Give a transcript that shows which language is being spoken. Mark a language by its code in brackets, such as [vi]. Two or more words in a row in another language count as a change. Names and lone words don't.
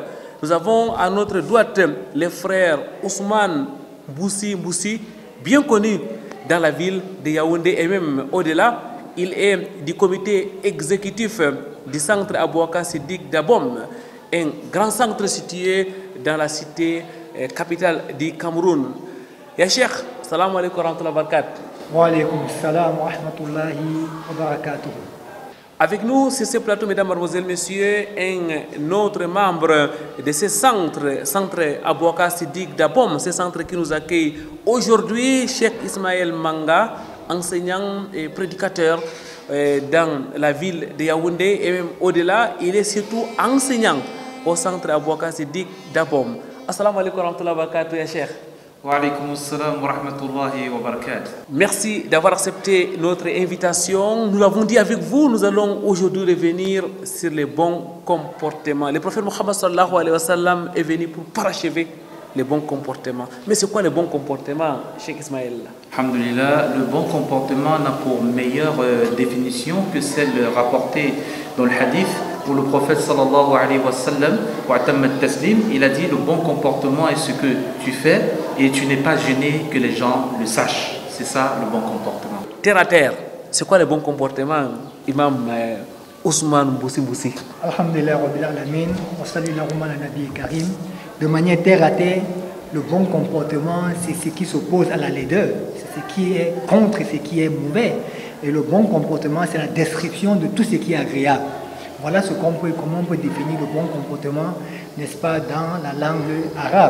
[fr] Nous avons à notre droite les frères Ousmane Boussi, bien connus dans la ville de Yaoundé et même au-delà. Il est du comité exécutif du centre Abouaka Siddiq d'Abom, un grand centre situé dans la cité capitale du Cameroun. [ar] يا شيخ, سلام عليكم ورحمة الله وبركاته. وعليكم السلام ورحمة الله وبركاته. [fr] Avec nous sur ce plateau, mesdames, mademoiselles, messieurs, un autre membre de ce centre Abouaka Siddiq d'Abom, ce centre qui nous accueille aujourd'hui, Cheikh Ismaël Manga, enseignant et prédicateur dans la ville de Yaoundé et même au-delà. Il est surtout enseignant au centre Abouaka Siddiq d'Abom. [ar] السلام عليكم ورحمة الله وبركاته يا شيخ. وعليكم السلام ورحمة الله وبركاته. [fr] Merci d'avoir accepté notre invitation. Nous l'avons dit avec vous, nous allons aujourd'hui revenir sur les bons comportements. Le prophète Mohammed [ar] صلى الله عليه وسلم [fr] est venu pour parachever les bons comportements. Mais c'est quoi les bons comportements, Cheikh Ismaël? Alhamdulillah, le bon comportement n'a pour meilleure définition que celle rapportée dans le hadith où le prophète [ar] صلى الله عليه وسلم, [fr] il a dit le bon comportement est ce que tu fais et tu n'es pas gêné que les gens le sachent. C'est ça le bon comportement. Terre à terre, c'est quoi le bon comportement, Imam Ousmane Boussi? [ar] الحمد لله رب العالمين وصلى الله على نبي كريم. [fr] De manière terre à terre, le bon comportement, c'est ce qui s'oppose à la laideur, c'est ce qui est contre ce qui est mauvais. Et le bon comportement, c'est la description de tout ce qui est agréable. Voilà comment on peut définir le bon comportement, n'est-ce pas, dans la langue arabe.